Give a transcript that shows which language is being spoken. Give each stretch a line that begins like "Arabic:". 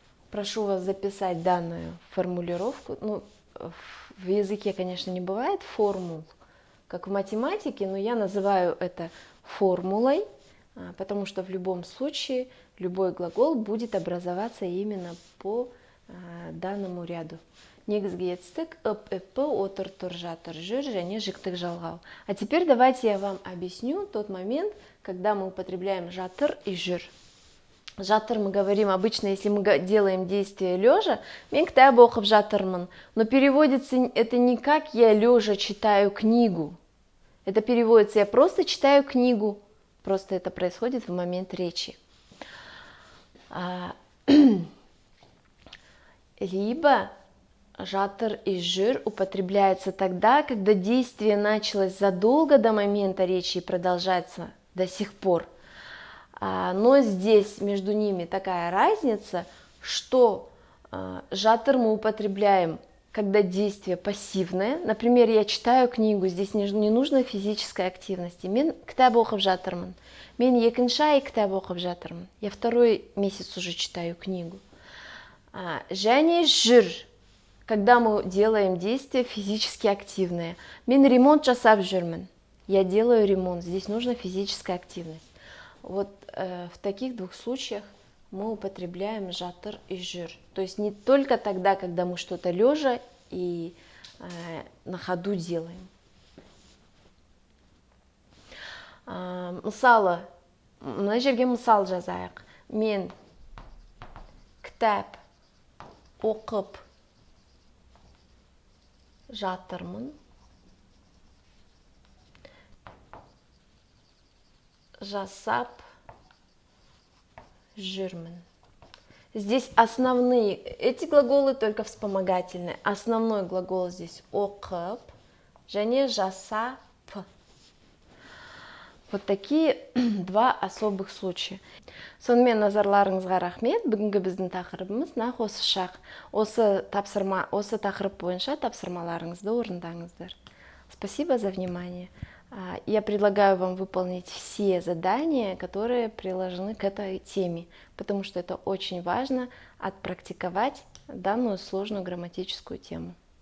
Russian: Прошу вас записать данную формулировку. Ну, в языке, конечно, не бывает формул, как в математике, но я называю это формулой, потому что в любом случае любой глагол будет образоваться именно по данному ряду.
Kazakh: Негізгі етістік ып, отыр, тұр, жатыр, жүр және жіктік жалғау.
Russian: А теперь давайте я вам объясню тот момент, когда мы употребляем жатыр и жүр. Жатыр мы говорим обычно, если мы делаем действие лежа,
Kazakh: мен кітап оқып жатырмын.
Russian: Но переводится это не как я лежа читаю книгу. Это переводится я просто читаю книгу. Просто это происходит в момент речи. Либо жатыр и жүр употребляется тогда, когда действие началось задолго до момента речи и продолжается до сих пор. Но здесь между ними такая разница, что жатыр мы употребляем, когда действие пассивное. Например, я читаю книгу, здесь не нужно физической активности.
Kazakh: Мен кітап оқып жатырмын. Мен екінші ай кітап оқып жатырмын.
Russian: Я второй месяц уже читаю книгу.
Kazakh: Және
Russian: жүр, когда мы делаем действие физически активное.
Kazakh: Мен ремонт жасап жүрмін.
Russian: Я делаю ремонт. Здесь нужна физическая активность. Вот в таких двух случаях мы употребляем жатыр и жүр. То есть не только тогда, когда мы что-то лежа и на ходу делаем.
Kazakh: Мысалы, мына жерге мысал жазайық. Мен кітап оқып жатырмын. Жасап жүрмін.
Russian: Здесь основные, эти глаголы только вспомогательные. Основной глагол здесь оқып, және жасап. Вот такие два особых случая.
Kazakh: Сонымен назарларыңызға рахмет. Бүгінгі біздің тақырыбымыз нақ осы шақ. Осы тақырып бойынша тапсырмаларыңызды орындаңыздар.
Russian: Спасибо за внимание. Я предлагаю вам выполнить все задания, которые приложены к этой теме, потому что это очень важно отпрактиковать данную сложную грамматическую тему.